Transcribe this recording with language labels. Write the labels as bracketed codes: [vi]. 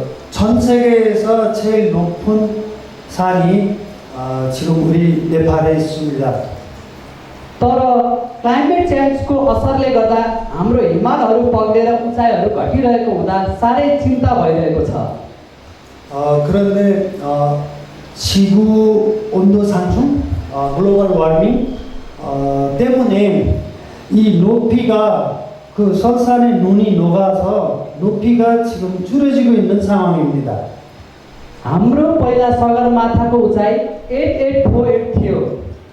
[ko] 전 세계에서 제일 높은 산이 지금 우리 네팔에 있습니다. [ne] तर क्लाइमेट चेन्जको असरले गर्दा हाम्रो हिमालहरू पग्लेर उचाइहरू घटिरहेको हुँदा साह्रै चिन्ता भइरहेको छ। [ko] 그런데 지구 온도 상승, 글로벌 워밍 때문에 이 높이가 그 설산의 눈이 녹아서 높이가 지금 줄어지고 있는 상황입니다. [ne] हाम्रो पहिला सगरमाथाको उचाइ 8848 थियो।